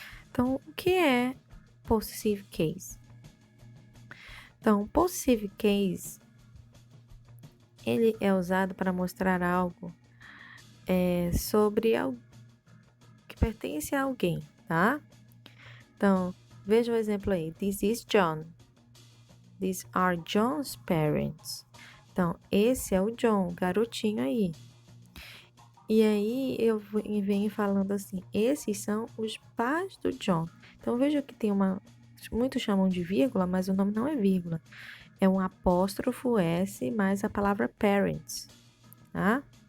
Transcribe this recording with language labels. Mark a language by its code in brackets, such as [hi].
[pt] Então, o que é possessive case? Então, possessive case, ele é usado para mostrar algo sobre algo que pertence a alguém, tá? Então, Veja o exemplo aí. [en] This is John. These are John's parents. [pt] Então, esse é o John, garotinho aí. E aí, eu venho falando assim, esses são os pais do John. Então, veja que tem muitos chamam de vírgula, mas o nome não é vírgula. É um apóstrofo S mais a palavra parents, tá?